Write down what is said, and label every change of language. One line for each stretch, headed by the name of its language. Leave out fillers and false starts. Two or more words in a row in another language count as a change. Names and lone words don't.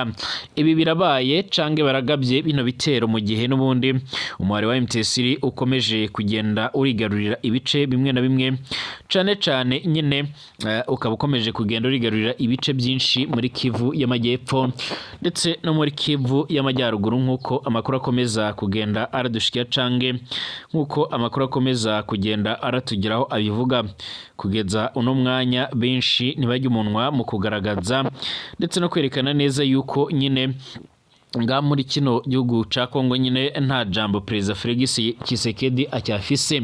Rundi: Ibi birabaye cange baragabye bino bitero mu gihe n'ubundi umuhari wa MTC ukomeje kugenda urigarurira ibice bimwe na bimwe, cane nyine ukaba ukomeje kugenda urigarurira ibice byinshi muri Kivu y'Amajyepfo ndetse no muri Kivu y'Amajyaruguru nkuko amakuru akomeza kugenda aradushikiya cange nkuko amakuru akomeza kugenda aratugeraho abivuga. Kugeza uno mwanya benshi ntibajya umunwa mu kugaragaza ndetse no kwerekana neza yuko nyine nga muri kino gihugu ca Kongo nyine nta jambo Perezida Felix Tshisekedi acyafise.